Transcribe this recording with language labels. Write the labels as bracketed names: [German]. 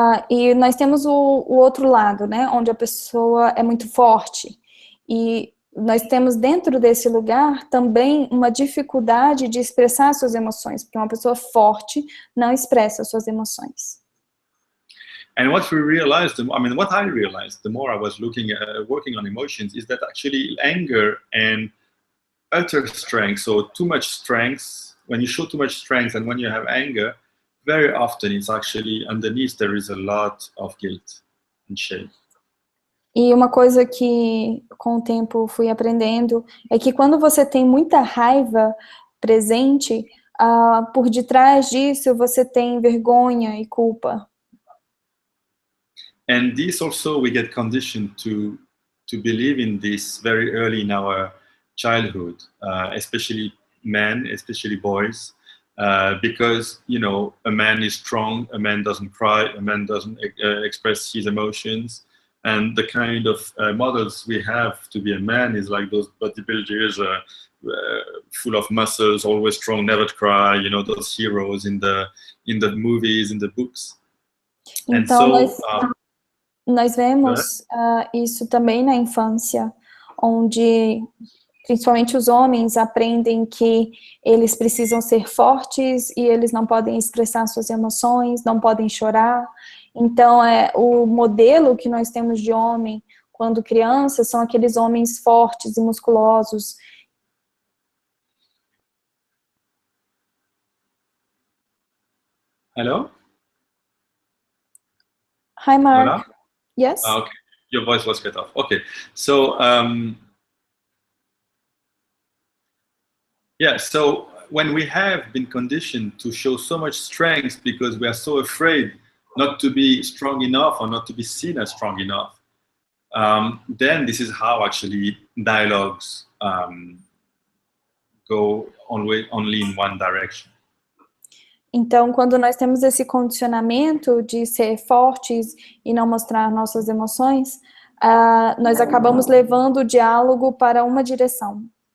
[Portuguese] E nós temos o outro lado, né, onde a pessoa é muito forte. E nós temos dentro desse lugar também uma dificuldade de expressar suas emoções, porque uma pessoa forte não expressa suas emoções. [English] And what we realized, what I realized, the more I was working on emotions, is that actually anger and utter strength, so too much strength, when you show too much strength and when you have anger, very often it's actually underneath there is a lot of guilt and shame. [Portuguese] E uma coisa que com o tempo fui aprendendo é que quando você tem muita raiva presente, por detrás disso você tem vergonha e culpa. [English] And this also we get conditioned to believe in this very early in our childhood, especially men, especially boys, because a man is strong, a man doesn't cry, a man doesn't express his emotions. And the kind of models we have to be a man is like those bodybuilders, full of muscles, always strong, never cry. Those heroes in the movies, in the books. [Portuguese] Então nós vemos isso também na infância, onde principalmente os homens aprendem que eles precisam ser fortes e eles não podem expressar suas emoções, não podem chorar. Então, o modelo que nós temos de homem quando criança são aqueles homens fortes e musculosos. [English] Hello? Hi, Mark. [Spanish] Hola? [English] Yes? Okay. Your voice was cut off. Okay. So, so when we have been conditioned to show so much strength because we are so afraid not to be strong enough or not to be seen as strong enough, then this is how actually dialogues go only in one direction. [Portuguese] Então, quando nós temos esse condicionamento de ser fortes e não mostrar nossas emoções, nós acabamos levando o diálogo para uma direção.